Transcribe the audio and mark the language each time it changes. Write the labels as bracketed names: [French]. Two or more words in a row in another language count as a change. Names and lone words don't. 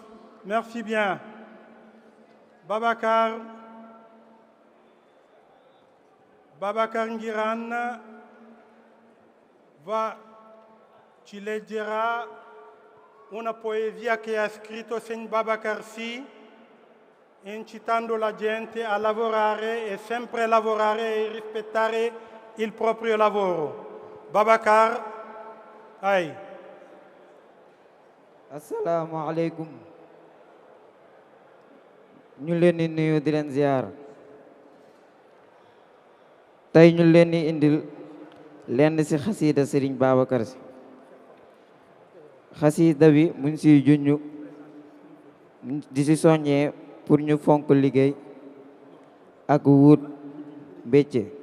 [French] Merci bien. [Italian] Babacar Ngirane ci leggerà una poesia che ha scritto Sen Babacar Sy, incitando la gente a lavorare e sempre lavorare e rispettare il proprio lavoro. [Wolof] Babacar, ay. asalaamaaleykum ñu leen di nuyu di leen ziar tey ñu leen di indil lenn ci xasiida Serigne Babacar Sy xasida bi mu ngi siy junñu di si soññee pour ñu fonk liggéey ak wut bécce